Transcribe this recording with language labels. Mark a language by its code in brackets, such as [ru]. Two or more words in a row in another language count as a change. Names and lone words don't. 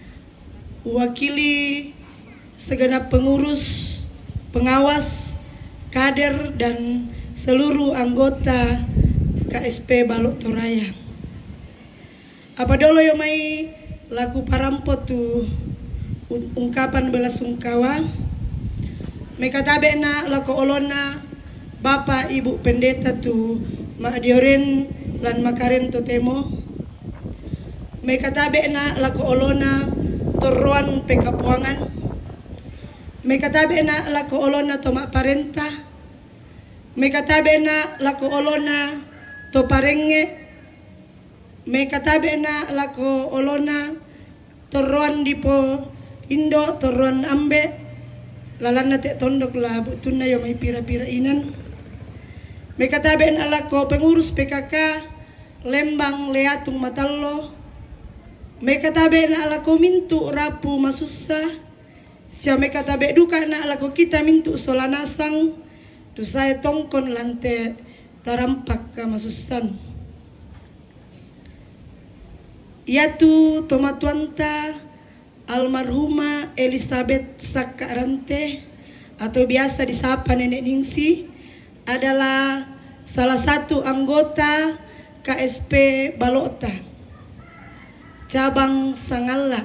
[id] wakili segenap pengurus pengawas kader dan seluruh anggota KSP Balok Toraya. [sda] Apa dolo yo mai laku parampo tu [id] ungkapan bela sungkawa [sda] mekatabe na laku olona [id] Bapak Ibu Pendeta [sda] tu maadioren lan makaren to temo mekatabe na laku olona torroan pekapuangan mekatabe na laku olona to parenta mekatabe na laku olona to parenge mekatabe na laku olona torroan dipo Indo torroan ambe lalan nate tondok la butuna yo may pira-pira inan mekatabe na laku pengurus PKK Lembang Leatung Matallo mekatabe na laku mintu rapu masusa siya mekatabe duka na laku kita mintu solanasang tu saya tongkon lante tarampak ka masusan [id] yatu tomatuanta almarhumah Elizabeth Sakarante atau biasa disapa Nenek Ningsi adalah salah satu anggota KSP Balota cabang Sangala.